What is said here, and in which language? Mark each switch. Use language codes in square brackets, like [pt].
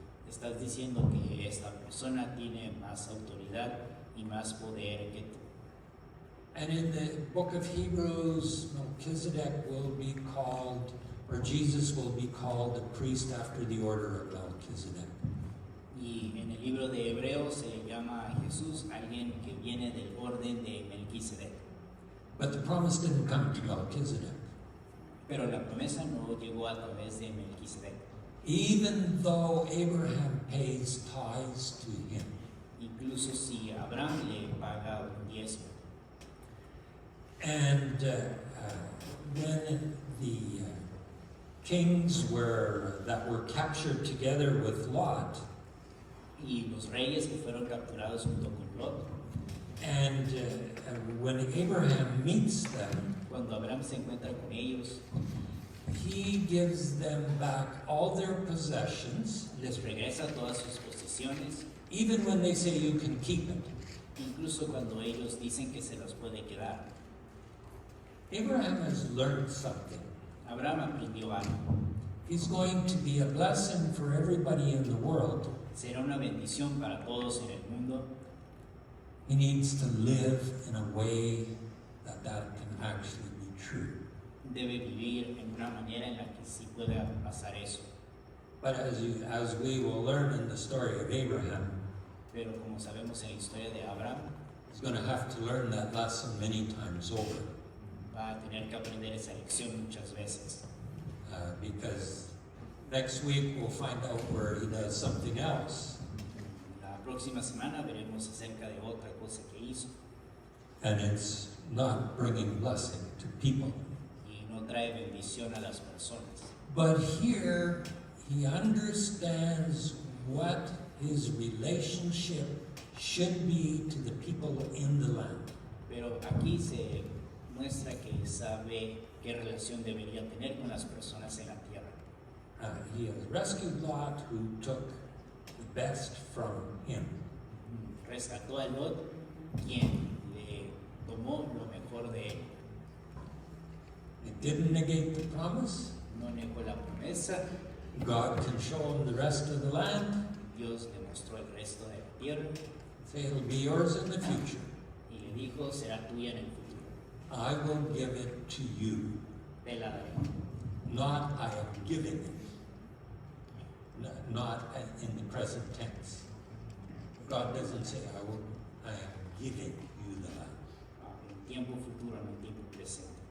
[es] estás diciendo que esta persona tiene más autoridad y más poder que tú. [en] And in the book of Hebrews, Melchizedek will be called, or Jesus will be called, a priest after the order of Melchizedek. [es] Y en el libro de Hebreos se llama a Jesús alguien que viene del orden de Melquisedec. [en] But the promise didn't come to Melchizedek. [es] Pero la promesa no llegó a través de Melquisedec. [en] Even though Abraham pays tithes to him. [es] Incluso si Abraham le paga un diezmo. [en] And when the kings that were captured together with Lot, [es] Y los reyes que fueron capturados junto con Lot, [en] and when Abraham meets them, [es] cuando Abraham se encuentra con ellos, [en] he gives them back all their possessions, [es] les regresa todas sus posesiones, [en] even when they say you can keep it. [es] incluso cuando ellos dicen que se los puede quedar. [en] Abraham has learned something. [es] Abraham aprendió algo. [en] He's going to be a blessing for everybody in the world. [es] Será una bendición para todos en el mundo. [en] He needs to live in a way that can actually be true. [es] Debe vivir en una manera en la que sí pueda pasar eso. [en] But as we will learn in the story of Abraham, [es] Pero como sabemos en la historia de Abraham, [en] he's going to have to learn that lesson many times over. [es] va a tener que aprender esa lección muchas veces. [en] Because next week we'll find out where he does something else. [es] La próxima semana veremos acerca de otra cosa que hizo [en] And it's not bringing blessing to people. [es] y no trae bendición a las personas. [en] But here he understands what his relationship should be to the people in the land. [es] Pero aquí se muestra que sabe qué relación debería tener con las personas en la tierra. [en] He has rescued Lot, who took the best from him. [es] Rescató a Lot, quien le tomó lo mejor de él. [en] It didn't negate the promise. [es] No negó la promesa. [en] God can show him the rest of the land. [es] Dios le mostró el resto de la tierra [en] Say it'll be yours in the future. [es] y le dijo, será tuya en el futuro. [en] I will give it to you. [es] Te la daré. [en] Not I am giving it. Not in the present tense. God doesn't say I am giving you the land. [es] En tiempo futuro, no en tiempo presente.